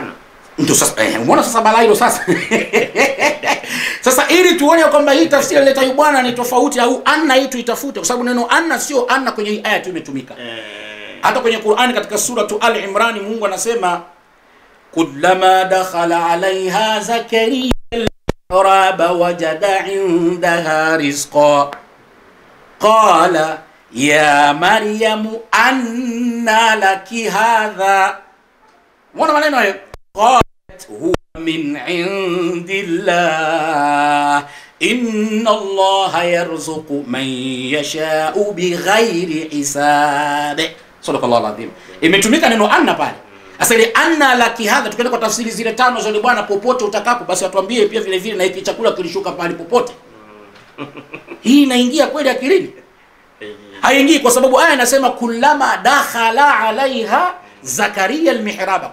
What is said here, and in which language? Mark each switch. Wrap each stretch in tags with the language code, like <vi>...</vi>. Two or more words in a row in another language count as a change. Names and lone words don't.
<sw>Ndio sasa umeona sasa balaa hilo sasa. Sasa ili tuone kwamba hii tafsiri ileta yule bwana ni tofauti au anna hii tuitafute, kwa sababu neno anna sio anna kwenye hii aya tu imetumika. Hata kwenye Qur'ani katika suratu Al-Imran Mungu anasema</sw> <ar>كلما دخل عليها زكريا المحراب وجد عندها رزقا قال يا مريم أنى لك هذا.</ar> <sw>Mbona maneno hayo?</sw> <ar>قالت هو من عند الله إن الله يرزق من يشاء بغير حساب. صلى الله العظيم.</ar> <sw>Imetumika neno anna pale. Sasa ile</sw> <ar>أنى لك هذا,</ar> <sw>tukienda kwa tafsiri zile 5 za bwana popote utakapo, basi atuambie pia vile vile na hiki chakula kilishuka pale popote. Hii inaingia kweli akilini? Haingii, kwa sababu aya inasema</sw> <ar>كلما دخل عليها زكريا المحراب.</ar>